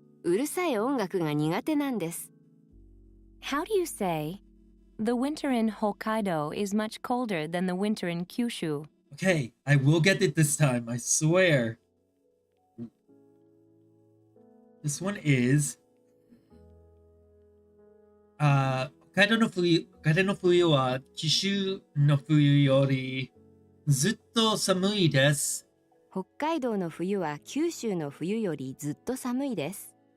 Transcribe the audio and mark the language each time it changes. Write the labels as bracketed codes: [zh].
[ja] うるさい音楽が苦手なんです。 [en] How do you say, The winter in Hokkaido is much colder than the winter in Kyushu? Okay, I will get it this time, I swear. This one is [ja] 北海道の冬は九州の冬よりずっと寒いです。北海道の冬は九州の冬よりずっと寒いです。